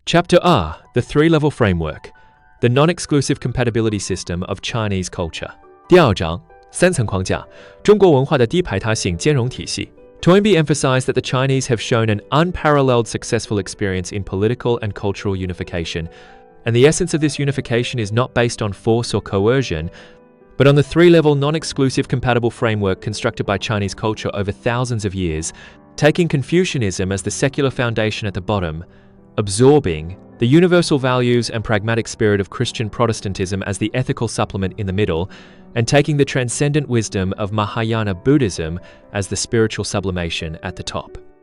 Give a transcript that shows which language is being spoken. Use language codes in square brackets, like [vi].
[en] Chapter R, the three-level framework, the non-exclusive compatibility system of Chinese culture. [zh] 第二章，三层框架，中国文化的低排他性兼容体系。 [en] Toynbee emphasized that the Chinese have shown an unparalleled successful experience in political and cultural unification, and the essence of this unification is not based on force or coercion, but on the three-level non-exclusive compatible framework constructed by Chinese culture over thousands of years, taking Confucianism as the secular foundation at the bottom, absorbing the universal values and pragmatic spirit of Christian Protestantism as the ethical supplement in the middle, and taking the transcendent wisdom of Mahayana Buddhism as the spiritual sublimation at the top.